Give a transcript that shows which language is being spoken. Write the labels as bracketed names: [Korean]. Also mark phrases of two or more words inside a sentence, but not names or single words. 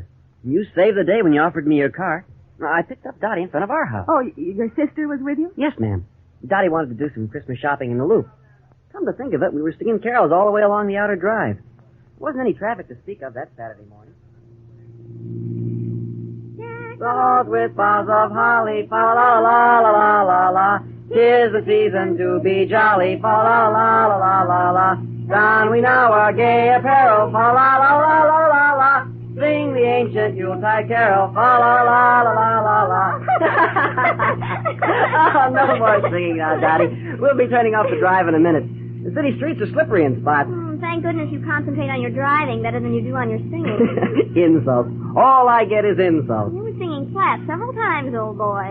[English] You saved the day when you offered me your car. I picked up Dottie in front of our house. Oh, your sister was with you? Yes, ma'am. Dottie wanted to do some Christmas shopping in the Loop. Come to think of it, we were singing carols all the way along the outer drive. There wasn't any traffic to speak of that Saturday morning. Salt with boughs of holly, fa la la la la la la. 'Tis the season to be jolly, fa la la la la la la. Don we now our gay apparel, fa la la la la la la. Sing the ancient Yuletide carol, fa la la la la la la. Oh, no more singing now, Dottie. We'll be turning off the drive in a minute. The city streets are slippery in spots. thank goodness you concentrate on your driving better than you do on your singing. Insults. All I get is insults. You were singing flat several times, old boy.